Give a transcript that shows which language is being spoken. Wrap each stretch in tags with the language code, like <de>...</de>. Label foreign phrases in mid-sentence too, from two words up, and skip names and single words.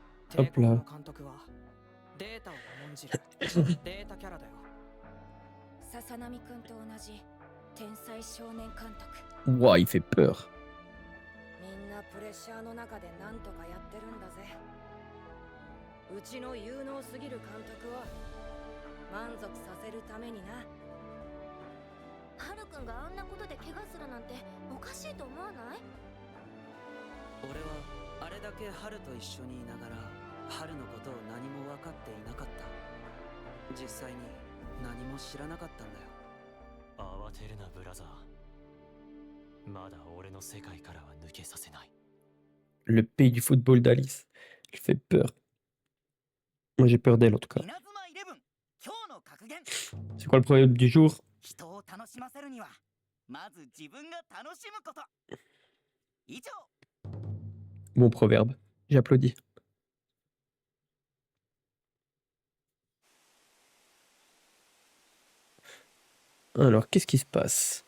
<fr>Hop là.</fr> <ja>データを重んじるデータキャラだよ。笹波くんと同じ天才少年監督。</ja> <fr>Ouah, il fait peur.</fr> <ja>みんなプレッシャーの中で何とかやってるんだぜ。うちの有能すぎる監督を満足させるためにな。ハルくんがあんなことで怪我するなんておかしいと思わない？俺はあれだけハルと一緒にいながらハルのことを何も分かっていなかった。実際に何も知らなかったんだよ。慌てるなブラザー。まだ俺の世界からは抜けさせない。</ja> <fr>Le pays du football d'Alice. Il fait peur. Moi j'ai peur d'elle en tout cas.</fr> <ja>稲妻イレブン、今日の格言。</ja> <fr>C'est quoi le problème du jour?</fr> <ja>人を楽しませるにはまず自分が楽しむこと。以上。</ja> <fr>Bon proverbe. J'applaudis. Alors, qu'est-ce qui se passe?</fr>